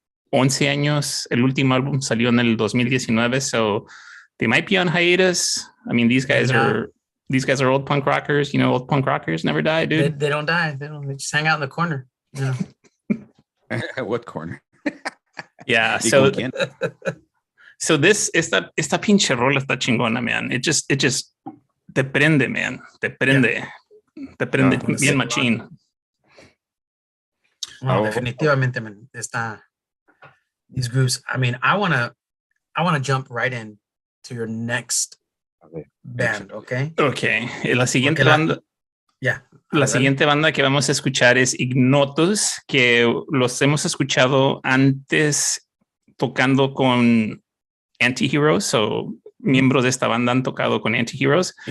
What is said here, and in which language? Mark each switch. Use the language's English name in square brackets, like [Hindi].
[Spanish] 11 años, el último álbum salió en el 2019, [English] so they might be on hiatus. I mean, these guys are old punk rockers. You know, old punk rockers never die, dude. They don't die. They just hang out in the corner. You know? What corner? [Spanish] Yeah. So esta pinche rola está chingona, man. [English] It just [Spanish] te prende, man. Te prende bien machín. No, definitivamente, [English] man. These groups. I mean, I wanna jump right in to your next band, okay? [Spanish] Okay. La siguiente banda. [English] Yeah. [Spanish] La siguiente banda que vamos a escuchar es Ignotus, que los hemos escuchado antes tocando con Antiheroes, o miembros de esta banda han tocado con Antiheroes.